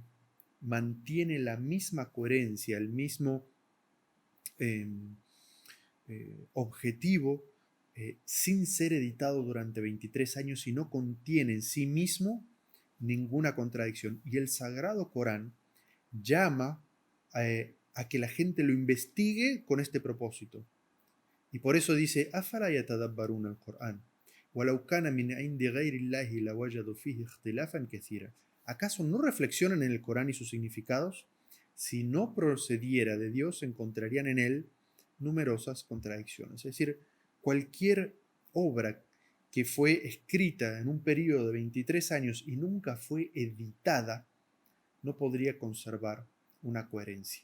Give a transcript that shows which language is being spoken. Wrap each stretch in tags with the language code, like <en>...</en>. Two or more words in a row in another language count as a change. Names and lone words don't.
<es>Mantiene la misma coherencia, el mismo eh, objetivo, sin ser editado durante 23 años y no contiene en sí mismo ninguna contradicción. Y el Sagrado Corán llama a que la gente lo investigue con este propósito. Y por eso dice,</es> <ar>أَفَلَا يَتَدَبَّرُونَ الْقُرْآنَ وَلَوْ كَانَ مِنْ عِنْدِ غَيْرِ اللَّهِ لَوَجَدُوا فِيهِ اخْتِلَافًا كَثِيرًا.</ar> <es>¿Acaso no reflexionan en el Corán y sus significados? Si no procediera de Dios, encontrarían en él numerosas contradicciones. Es decir, cualquier obra que fue escrita en un periodo de 23 años y nunca fue editada, no podría conservar una coherencia.</es>